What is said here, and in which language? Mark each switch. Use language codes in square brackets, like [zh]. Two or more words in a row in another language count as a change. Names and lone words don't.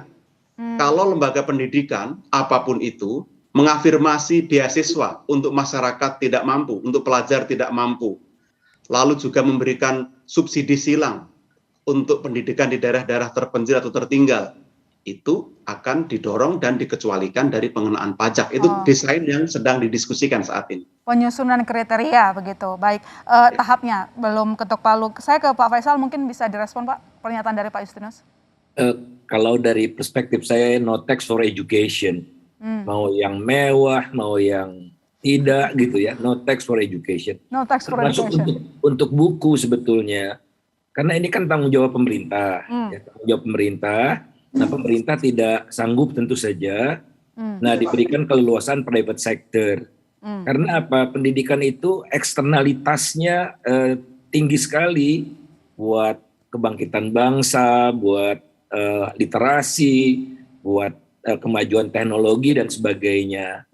[id] Kalau lembaga pendidikan, apapun itu, mengafirmasi beasiswa untuk masyarakat tidak mampu, untuk pelajar tidak mampu, lalu juga memberikan subsidi silang untuk pendidikan di daerah-daerah terpencil atau tertinggal, itu akan didorong dan dikecualikan dari pengenaan pajak. Itu desain yang sedang didiskusikan saat ini. Penyusunan kriteria begitu, baik. Tahapnya belum ketok palu. Saya ke Pak Faisal, mungkin bisa direspon Pak, pernyataan dari Pak Justinus. Kalau dari perspektif saya, [en] no tax for education. [id] Mau yang mewah, mau yang tidak gitu ya, [en] no tax for education. No tax for [id] termasuk [en] education. [id] Untuk buku sebetulnya. Karena ini kan tanggung jawab pemerintah. Ya, tanggung jawab pemerintah. Nah, pemerintah tidak sanggup tentu saja. Nah, diberikan keleluasan [en] private sector. [id] Karena apa? Pendidikan itu eksternalitasnya tinggi sekali buat kebangkitan bangsa, buat literasi, buat kemajuan teknologi dan sebagainya.